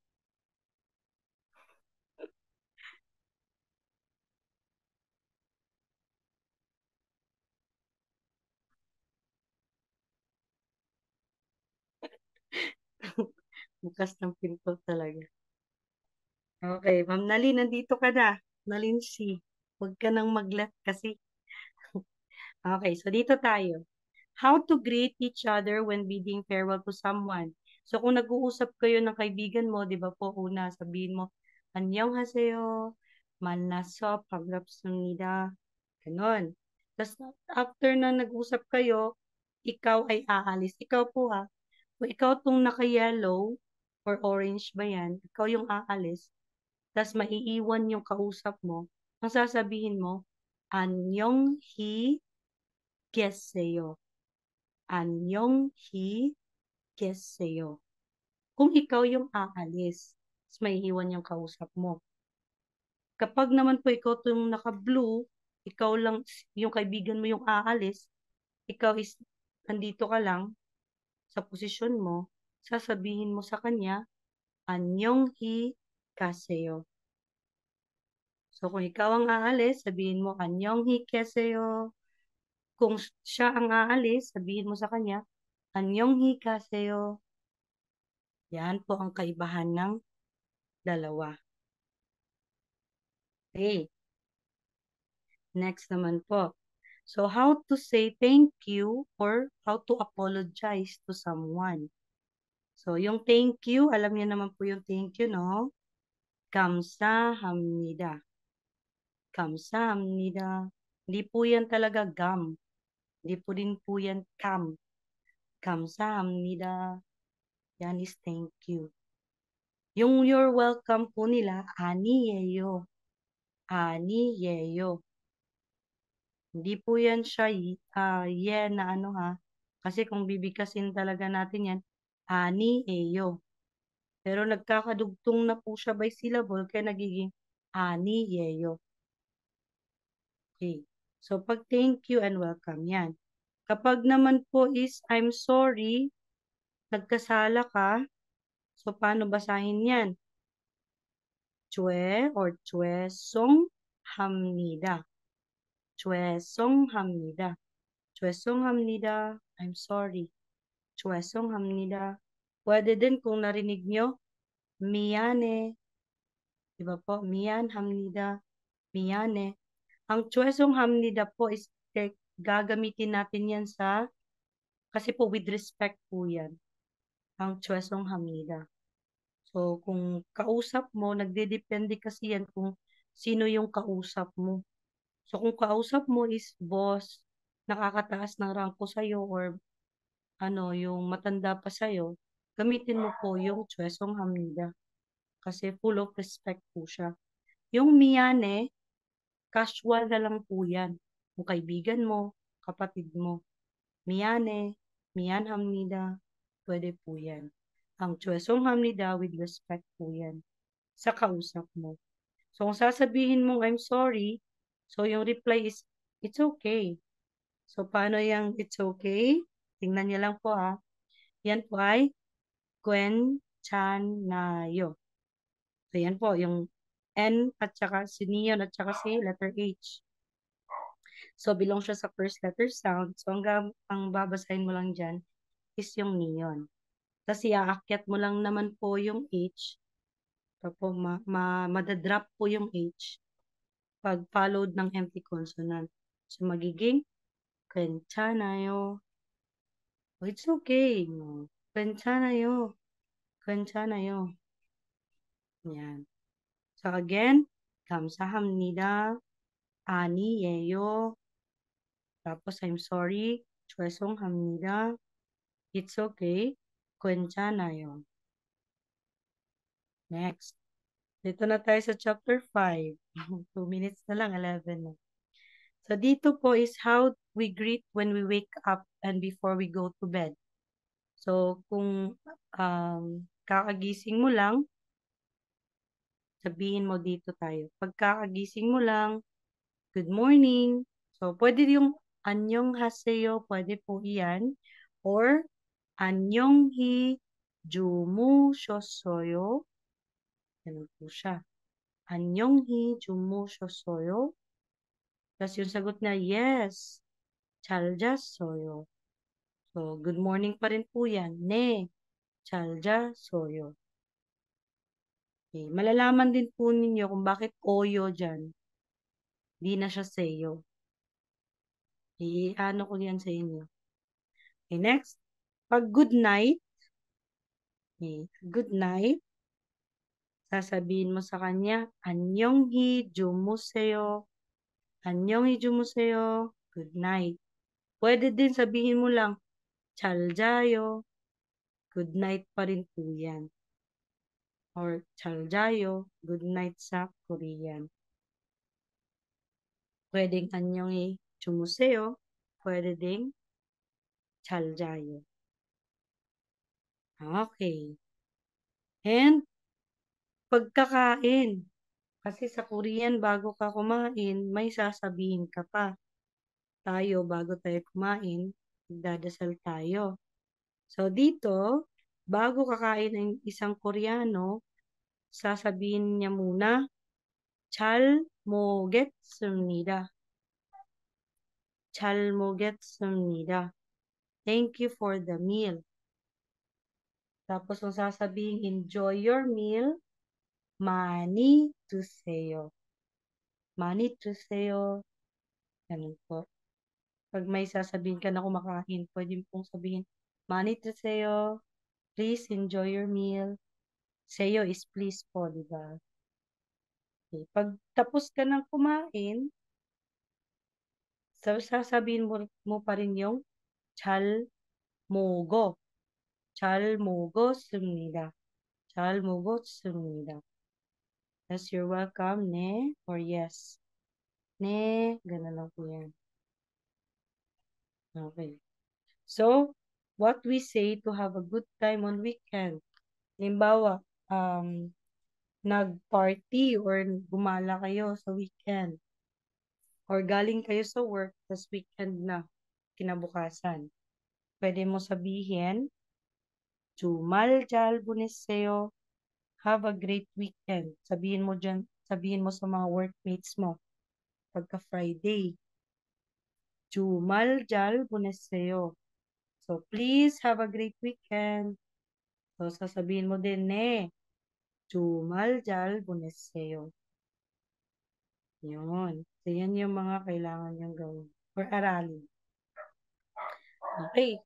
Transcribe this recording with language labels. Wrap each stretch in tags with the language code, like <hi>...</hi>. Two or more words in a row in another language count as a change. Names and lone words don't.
<tl>Bukas ng pinto talaga. Okay, Ma'am Nalin, nandito ka na. Nalin si. Huwag ka nang mag-left kasi. Okay, so dito tayo.</tl> <en>How to greet each other when bidding farewell to someone.</en> <tl>So kung nag-uusap kayo ng kaibigan mo, di ba po, una sabihin mo,</tl> <ko>안녕하세요, 만나서 반갑습니다.</ko> <tl>Ganon. Tapos after na nag-usap kayo, ikaw ay aalis. Ikaw po ha, kung ikaw tong naka-yellow or orange ba yan, ikaw yung aalis, tapos maiiwan yung kausap mo, ang sasabihin mo,</tl> <ko>안녕히 계세요. 안녕히 계세요.</ko> <tl>Kung ikaw yung aalis, tapos maiiwan yung kausap mo. Kapag naman po ikaw yung naka-blue, ikaw lang, yung kaibigan mo yung aalis, ikaw is, nandito ka lang, sa posisyon mo, sasabihin mo sa kanya,</tl> <ko>안녕히 가세요.</ko> <tl>So, kung ikaw ang aalis, sabihin mo,</tl> <ko>안녕히 계세요.</ko> <tl>Kung siya ang aalis, sabihin mo sa kanya,</tl> <ko>안녕히 가세요.</ko> <tl>Yan po ang kaibahan ng dalawa. Okay. Next naman po.</tl> <en>So, how to say thank you or how to apologize to someone.</en> <tl>So, yung</tl> <en>thank you,</en> <tl>alam niyo naman po yung</tl> <en>thank you,</en> <tl>no?</tl> <ko>감사합니다. 감사합니다.</ko> <tl>Hindi po yan talaga gam. Hindi po din po yan kam. 감사합니다. Yan is</tl> <en>thank you.</en> <tl>Yung</tl> <en>you're welcome</en> <tl>po nila,</tl> <ko>아니에요. 아니에요.</ko> <tl>Hindi po yan siya, yeah na ano ha. Kasi kung bibigkasin talaga natin yan, 아니에요. Pero nagkakadugtong na po siya by syllable, kaya nagiging 아니에요. Okay. So, pag</tl> <en>thank you and welcome</en> <tl>yan. Kapag naman po is,</tl> <en>I'm sorry,</en> <tl>nagkasala ka, so paano basahin yan?</tl> <ko>죄 or 죄송합니다. 죄송합니다. 죄송합니다.</ko> <en>I'm sorry.</en> <ko>죄송합니다.</ko> <tl>Pwede din kung narinig nyo, 미안해. Diba po?</tl> <ko>미안합니다. 미안해.</ko> <tl>Ang 죄송합니다 po is gagamitin natin yan sa, kasi po</tl> <en>with respect</en> <tl>po yan. Ang 죄송합니다. So, kung kausap mo, nagdedepende kasi yan kung sino yung kausap mo. So, kung kausap mo is boss, nakakataas ng rangko sa'yo or ano, yung matanda pa sa'yo, gamitin mo po yung 죄송합니다. Kasi</tl> <en>full of respect</en> <tl>po siya. Yung miyane, casual na lang po yan. Kung kaibigan mo, kapatid mo.</tl> <ko>미안해, 미안합니다,</ko> <tl>pwede po yan. Ang 죄송합니다</tl> <en>with respect</en> <tl>po yan sa kausap mo. So, kung sasabihin mong</tl> <en>I'm sorry,</en> <tl>so yung reply is,</tl> <en>it's okay.</en> <tl>So, paano yung</tl> <en>it's okay?</en> <tl>Tingnan niyo lang po ha. Yan po ay 괜찮아요. So, yan po, yung N at saka si neon at saka si letter H. So, belong siya sa</tl> <en>first letter sound.</en> <tl>So, ang babasahin mo lang dyan is yung neon. Tapos, iaakyat mo lang naman po yung H. Tapos, madadrop po yung H pag followed ng empty consonant. So, magiging 괜찮아요.</tl> <en>Oh, it's okay. 괜찮아요.</en> <ko>괜찮아요.</ko> <tl>Yan.</tl> <en>So, again,</en> <ko>감사합니다. 아니에요.</ko> <tl>Tapos,</tl> <en>I'm sorry. 죄송합니다. It's okay.</en> <ko>괜찮아요.</ko> <en>Next.</en> <tl>Dito na tayo sa chapter 5. 2 minutes na lang, 11 na.</tl> <en>So,</en> <tl>dito po</tl> <en>is how we greet when we wake up and before we go to bed. So,</en> <tl>kung kakagising mo lang, sabihin mo dito tayo. Pag kakagising mo lang,</tl> <en>good morning.</en> <tl>So, pwede yung</tl> <ko>안녕하세요,</ko> <tl>pwede po iyan.</tl> <ko>Or, anyonghi 주무셨어요?</ko> <tl>Ganun po siya.</tl> <ko>안녕히 주무셨어요?</ko> <tl>Tapos yung sagot na, yes,</tl> <ko>잘 잤어요.</ko> <tl>So,</tl> <en>good morning</en> <tl>pa rin po yan.</tl> <ko>네, 잘 잤어요.</ko> <tl>Okay. Malalaman din po ninyo kung bakit oyo dyan. Di na siya seyo. Ano ko yan sa inyo.</tl> <en>Okay, next. Pag good night, good night,</en> <tl>sasabihin mo sa kanya,</tl> <ko>안녕히 주무세요. 안녕히 주무세요.</ko> <en>Good night.</en> <tl>Pwede din sabihin mo lang,</tl> <ko>잘 자요.</ko> <en>Good night</en> <tl>pa rin po yan. Or 잘 자요.</tl> <en>Good night</en> <tl>sa Korean. Pwedeng 안녕히 주무세요. Pwede ding 잘 자요. Okay. And pagkakain. Kasi sa Korean, bago ka kumain, may sasabihin ka pa. Tayo, bago tayo kumain, magdadasal tayo. So, dito, bago kakain ng isang Koreano, sasabihin niya muna,</tl> <ko>잘 먹겠습니다. 잘 먹겠습니다.</ko> <en>Thank you for the meal.</en> <tl>Tapos, kung sasabihin,</tl> <en>enjoy your meal,</en> <ko>많이 드세요. 많이 드세요.</ko> <tl>Ganun po. Pag may sasabihin ka na kumakain, pwede pong sabihin,</tl> <ko>많이 드세요.</ko> <en>Please enjoy your meal. Seyo is please</en> <tl>po, di ba? Okay. Pag tapos ka ng kumain, sasabihin mo pa rin yung</tl> <ko>잘 먹어. 잘 먹었습니다. 잘 먹었습니다.</ko> <en>Yes, you're welcome, ne? Or yes.</en> <tl>Ne, ganun lang po yan. Okay.</tl> <en>So, what we say to have a good time on weekend.</en> <tl>Halimbawa, nag-party or gumala kayo sa weekend. Or galing kayo sa work, tas weekend na, kinabukasan. Pwede mo sabihin,</tl> <ko>주말 잘 보내세요.</ko> <en>Have a great weekend.</en> <tl>Sabihin mo sa mga workmates mo, pagka Friday.</tl> <ko>주말 잘 보내세요.</ko> <en>So, please have a great weekend.</en> <tl>So, sasabihin mo din,</tl> <ko>주말 잘 보내세요.</ko> <tl>Yun. So, yan yung mga kailangan niyong gawin or aralin. Okay.</tl>